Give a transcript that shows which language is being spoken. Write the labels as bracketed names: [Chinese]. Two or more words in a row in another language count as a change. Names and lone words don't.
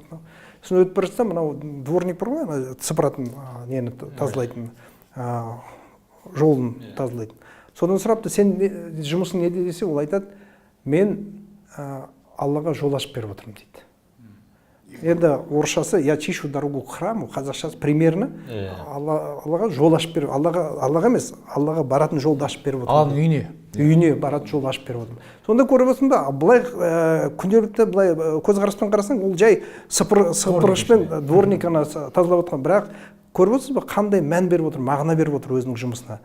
[Kazakh] Сосын өтіп бара жатса, мынау дворник бар ғой, сыпыратын, нені тазалайтын, жолын тазалайтын. Содан сұрапты, сен жұмысың неде десе, ол айтады, мен Аллаға жол ашып беріп отырмын дейді. Енді орысшасы [Russian] я чищу дорогу к храму, [Kazakh] қазақшасы примерно Аллаға жол ашып беріп, Аллаға емес, Аллаға баратын жолды ашып беріп отырмын. Алланың үйіне баратын жолды ашып беріп отырмын. Сонда көріп отырсың ба, былай күнделікті былай көзқараспен қарасаң, ол жай сыпырғышпен дворник тазалап отқан, бірақ көріп отырсыз ба, қандай мән беріп отыр, мағына беріп отыр өзінің жұмысына.